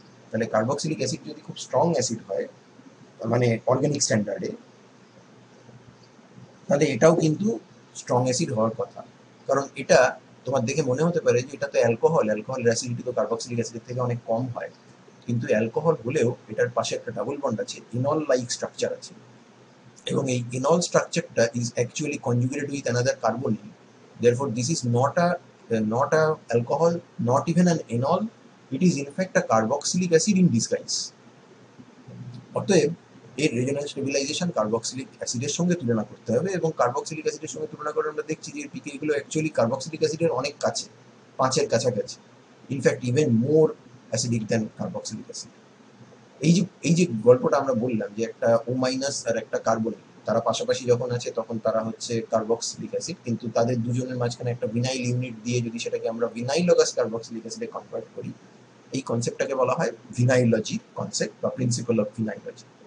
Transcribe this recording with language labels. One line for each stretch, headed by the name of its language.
Bangla: তাহলে carboxylic acid যদি খুব স্ট্রং অ্যাসিড হয়, মানে অর্গানিক স্ট্যান্ডার্ডে, তাহলে এটাও কিন্তু স্ট্রং অ্যাসিড হওয়ার কথা। কারণ এটা তোমার দেখে মনে হতে পারে যে এটা তো অ্যালকোহল, অ্যালকোহলের অ্যাসিডিটি তো কার্বক্সিলিক অ্যাসিডের থেকে অনেক কম হয়, কিন্তু অ্যালকোহল হলেও এটার পাশে একটা ডাবল বন্ড আছে, ইনল লাইক স্ট্রাকচার আছে, এবং এই ইনল স্ট্রাকচারটা
English: Is actually conjugated with another carbonyl. therefore this is not a alcohol, not even an enol, it is in fact a carboxylic acid in disguise.
Bangla: অতএব এর resonance stabilisation carboxylic অ্যাসিডের সঙ্গে তুলনা করতে হবে, এবং কার্বক্সিলিক অ্যাসিডের সঙ্গে তুলনা করে আমরা দেখছি যে পিকে এগুলো অ্যাকচুয়ালি কার্বক্সিলিক অ্যাসিডের অনেক কাছে, 5-এর কাছাকাছি,
English: In fact even more acidic than carboxylic acid.
Bangla: এই যে গল্পটা আমরা বললাম যে একটা ও মাইনাস আর একটা কার্বন, তারা পাশাপাশি যখন আছে তখন তারা হচ্ছে কার্বক্সিলিক অ্যাসিড, কিন্তু তাদের দুজনের মাঝখানে একটা ভিনাইল ইউনিট দিয়ে যদি সেটাকে আমরা ভিনাইলগাস কার্বক্সিলিক অ্যাসিডে কনভার্ট করি, এই কনসেপ্টটাকে বলা হয় ভিনাইলজি কনসেপ্ট বা প্রিন্সিপাল অফ ভিনাইলজি।